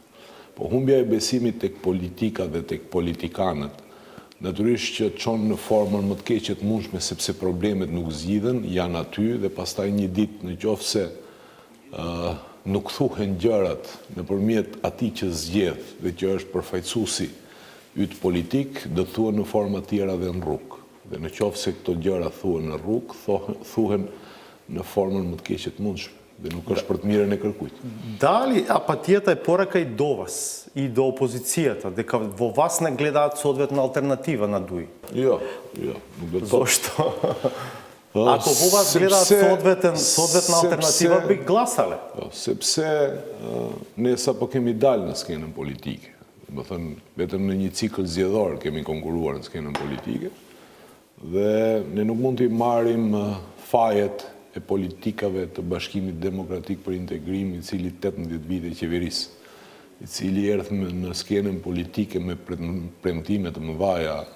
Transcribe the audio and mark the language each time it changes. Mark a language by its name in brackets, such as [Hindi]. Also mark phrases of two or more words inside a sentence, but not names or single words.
[Albanian] Po humbja e besimit tek politika dhe tek politikanët, natyrisht që çon në formën më të keqe të mundshme sepse problemet nuk zgjidhen, janë aty dhe pastaj një ditë nëse nuk thuhen gjërat nëpërmjet atij që zgjedh dhe që është përfaqësuesi yt politik, do thuhen në forma tjera dhe në rrugë. Dhe në qoftë se këto gjëra thuhen në rrugë, thuhen në formën më të keqe të mundshme dhe nuk është për të mirën e kërkujt. [Macedonian] Дали апатијата е порака и до вас, и до опозицијата, дека во вас не гледаат соодветна алтернатива на ДУИ? [Albanian] Jo, nuk do të thotë. [Macedonian] Зошто? Ако во вас гледаат соодветна алтернатива, би гласале. [Albanian] Sepse ne sapo kemi dalë në skenën politike. Do të thënë, vetëm në një cikël zgjedhor kemi konkuruar në skenën politike dhe ne nuk mund të marrim fajet e politikave të Bashkimit Demokratik për Integrim, i cili 18 vite qeverisë, i cili erdhi në skenën politike me premtime të mëdha,